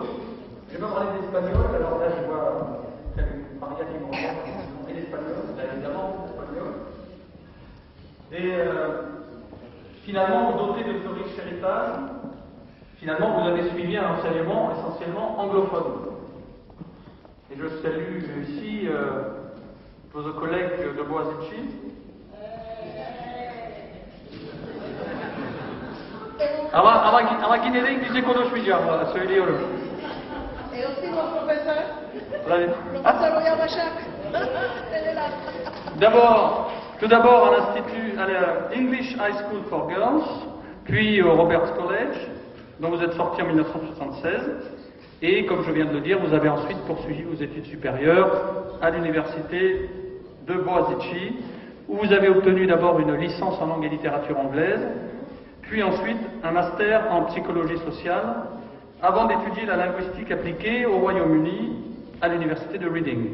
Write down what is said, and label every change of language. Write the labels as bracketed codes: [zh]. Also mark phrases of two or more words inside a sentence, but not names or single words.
[fr] Je vais me parler d'espagnol, alors là je vois Maria qui me regarde, et l'espagnol, évidemment, l'espagnol. Et finalement, vous dotez de ce riche héritage, finalement, vous avez suivi un enseignement essentiellement anglophone. Et je salue ici vos collègues de Boğaziçi. [tr] Ama yine de İngilizce konuşmayacağım, söylüyorum. [fr] Tout d'abord à l'Institut, à l'English High School for Girls, puis au Roberts College, dont vous êtes sorti en 1976. Et comme je viens de le dire, vous avez ensuite poursuivi vos études supérieures à l'université de Boğaziçi, où vous avez obtenu d'abord une licence en langue et littérature anglaise, puis ensuite un master en psychologie sociale, avant d'étudier la linguistique appliquée au Royaume-Uni à l'université de Reading.